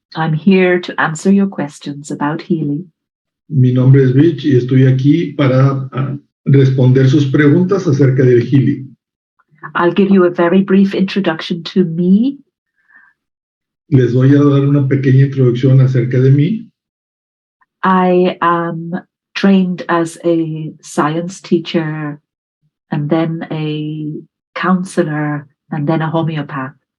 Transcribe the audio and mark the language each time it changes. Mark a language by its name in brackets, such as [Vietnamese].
[English] I'm here to answer your questions about healing. [Spanish] Mi nombre es Bríd y estoy aquí para responder sus preguntas acerca del healing. [English] I'll give you a very brief introduction to me. [Spanish] Les voy a dar una pequeña introducción acerca de mí. [English] I am trained as a science teacher and then a counselor and then a homeopath.